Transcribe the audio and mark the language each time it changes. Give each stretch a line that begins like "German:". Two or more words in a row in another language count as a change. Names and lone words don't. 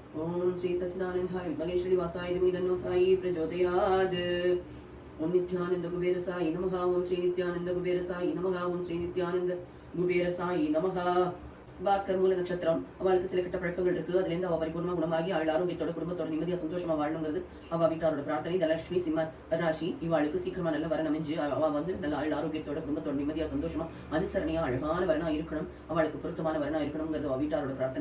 Sanskrit: ओम श्री सच्चिदानंदाय विद्महे श्रीनिवासाय धीमहि तन्नो साई प्रचोदयात्। ओम नित्यानंद कुबेर साई नमः। ओम श्री नित्यानंद कुबेर साई नमः। ओम श्री नित्यानंद कुबेर साई नमः।
Tamil: பாஸ்கர் மூல நட்சத்திரம் அவளுக்கு சில கெட்ட பழக்கங்கள் இருக்கு. அதுல இருந்து அவ பரிபூர்ணமா குணமாகி அவள் ஆரோக்கியத்தோட குடும்பத்தோட நிம்மதியா சந்தோஷமா வாழணுங்கிறது அவ வீட்டாரோட பிரார்த்தனை. தனலட்சுமி சிம்ம ராசி இவாளுக்கு சீக்கிரமா நல்ல வரன் அமைஞ்சு அவ நல்ல ஆள் ஆரோக்கியத்தோட குடும்பத்தோட நிம்மதியா சந்தோஷமா அனுசரணையா அழகான வரனா இருக்கணும், அவளுக்கு பொருத்தமான வரனா இருக்கணுங்கிறது அவ வீட்டாரோட பிரார்த்தனை.